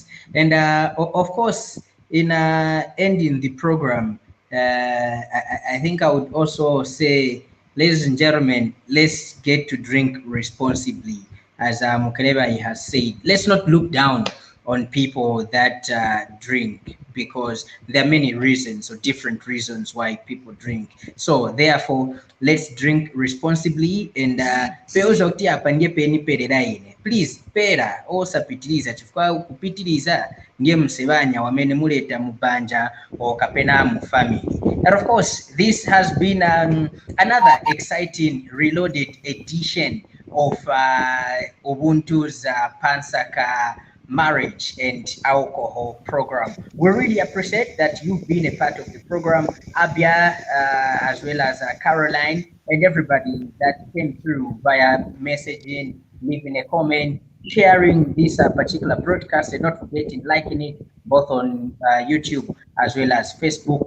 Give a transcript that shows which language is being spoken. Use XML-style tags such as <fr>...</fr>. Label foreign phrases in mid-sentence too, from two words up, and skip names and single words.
<en>And of course, in ending the program, I think I would also say, ladies and gentlemen, let's get to drink responsibly. As Mukenebai has said, let's not look down on people that drink, because there are many reasons or different reasons why people drink. So therefore, let's drink responsibly.</en> <ny>And peoza kuti apa ndiye peniperera ine, please pera osapitiriza, chifukwa kupitiriza ndiye msebanya wamene muleta mubanja or kapena mu family.</ny> <en>And of course, this has been another exciting reloaded edition of Ubuntu's Nsaka marriage and alcohol program. We really appreciate that you've been a part of the program, Abia, as well as Caroline, and everybody that came through via messaging, leaving a comment, sharing this particular broadcast, and not forgetting liking it both on YouTube as well as Facebook.</en>